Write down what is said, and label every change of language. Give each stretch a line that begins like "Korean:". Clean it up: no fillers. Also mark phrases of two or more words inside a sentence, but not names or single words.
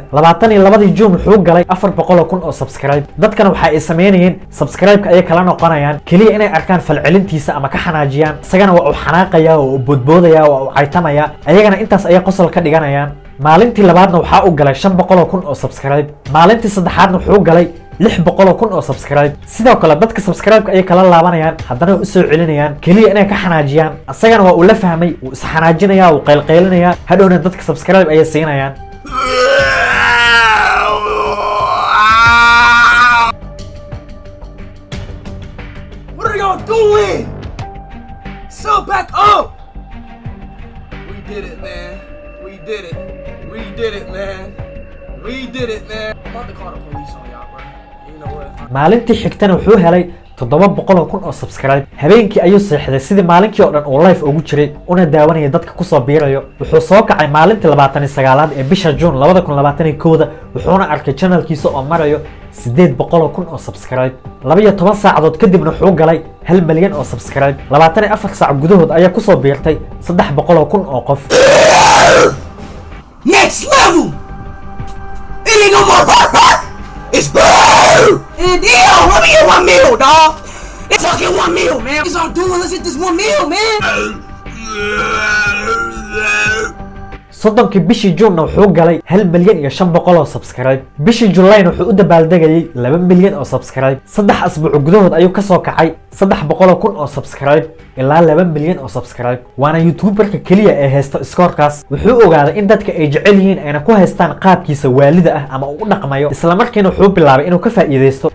Somali: 22 June wuxuu galay 400,000 oo subscribe dadkana waxa ay sameeyeen subscribe-ka ay kala noqonayaan kaliya inay arkaan falcelintiisa ama ka xanaajiyaan isagana waa uu xanaaqaya oo boodboodaya oo uu caytamaya ayagana intaas ay qosol ka dhiganayaan maalintii labaadna waxa uu galay 500,000 oo subscribe maalintii saddexaadna wuxuu galay 600,000 oo subscribe sidoo kale dadka subscribe-ka ay kala laabanayaan haddana u soo celinayaan kaliya inay ka xanaajiyaan asagana waa uu la fahmay uu is xanaajinaya uu qaylqaylinaya hadhowna dadka subscribe ay siinayaan
English: What are y'all doing? So back up! We did it, man. We did it. We did it, man. We did it, man. I'm about to call the police on y'all, bro. You know what?
Somali: maalintii xigtana wuxuu helay 700,000 oo subscribe habeenkii ayuu seexday sidii maalinkii oo dhan uu live ugu jiray una daawanayay dadka ku soo biirayo wuxuu soo kacay maalintii 29aad ee bisha June 2021 wuxuuna arkay channelkiisa oo marayo 800,000 oo subscribe 12 saacadood kadibna wuxuu galay 1 milyan oo subscribe 24 saac gudahood ayaa ku soo biirtay 300,000 oo qof
English: Next level! It ain't no more It's and deal! Let me get 1 meal, dog! It's fucking 1 meal, man! It's all doing, let's hit this 1 meal, man!
Somali: soddonkii bishii June wuxuu galay 1,500,000 oo subscribe bishii July wuxuu u dabaaldegayay 2 milyan oo subscribe 3 asbuuc gudahood ayuu ka soo kacay 300,000 oo subscribe ilaa 2 milyan oo subscribe waana YouTuberka kaliya ee haysta scorecaas wuxuu ogaaday in dadka ay jecel yihiin ayna ku haystaan qaabkiisa waalida ah ama uu dhaqmayo isla markiina wuxuu bilaabay inuu ka faa'iideysto